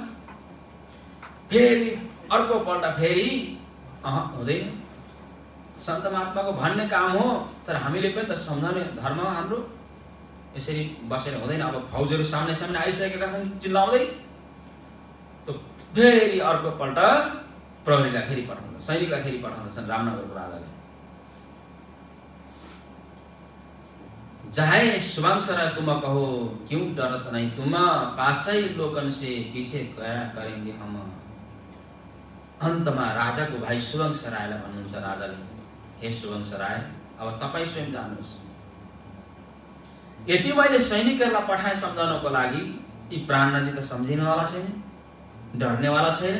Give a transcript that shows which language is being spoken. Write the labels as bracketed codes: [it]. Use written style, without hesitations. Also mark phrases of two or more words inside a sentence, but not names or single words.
[ne] फेरि अर्को पल्ट फेरि हुँदैन, सन्त महात्माको भन्ने काम हो, तर हामीले पनि त सम्झाउने धर्म हो हाम्रो, यसरी बसेर हुँदैन। अब फौजहरू सामने सामने आइसकेका छन् चिल्लाउँदै, त फेरि अर्को पल्ट प्रहरीलाई फेरि पठाउँछ, सैनिकलाई फेरि पठाउँछन् रामनगरको राजाले। [hi] चाहे सुबंसरा तुम कहो क्यों डरत नहीं तुम, पासै लोकन से पीछे गया करेंगे हम। [ne] अन्तमा राजाको भाइ सुबंसरायलाई भन्नुहुन्छ राजाले, हे सुबंसराय अब तपाई स्वयं जानुहोस्। यति मैले सैनिकहरूलाई पठाए सम्झाउनको लागि, यी प्राणनाथजी त सम्झिनेवाला छैन, डर्नेवाला छैन।